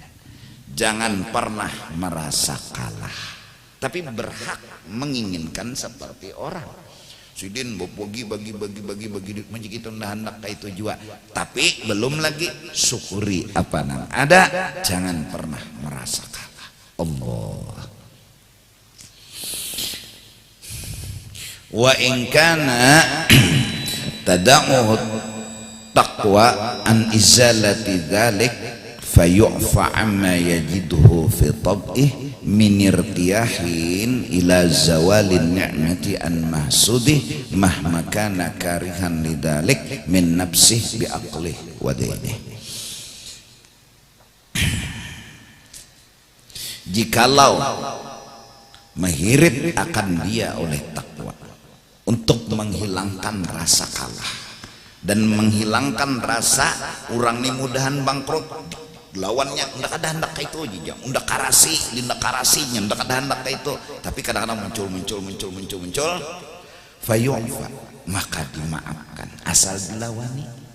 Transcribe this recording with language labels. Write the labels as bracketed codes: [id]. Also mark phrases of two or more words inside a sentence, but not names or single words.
[id] Jangan pernah merasa kalah, tapi berhak menginginkan seperti orang. [bjn] Sidin bagi duit macam itu hendak kayak itu juga. [id] Tapi belum lagi syukuri apa yang ada. Jangan pernah merasa kalah. Allah. [ar] وإن كان تدعوه التقوى عن إزالة ذلك فيعفى عما يجده في طبعه من ارتياح إلى زوال النعمة عن محسوده مهما كان كارها لذلك من نفسه بعقله ودينه. [bjn] Jikalau menghirip akan dia oleh takwa untuk menghilangkan rasa kalah dan menghilangkan rasa orang ini mudahan bangkrut, lawannya ndak ada hendak kayak itu aja, ndak karasi, ndak karasinya ndak ada hendak kayak itu, tapi kadang-kadang muncul fayu'fa, maka dimaafkan asal dilawani.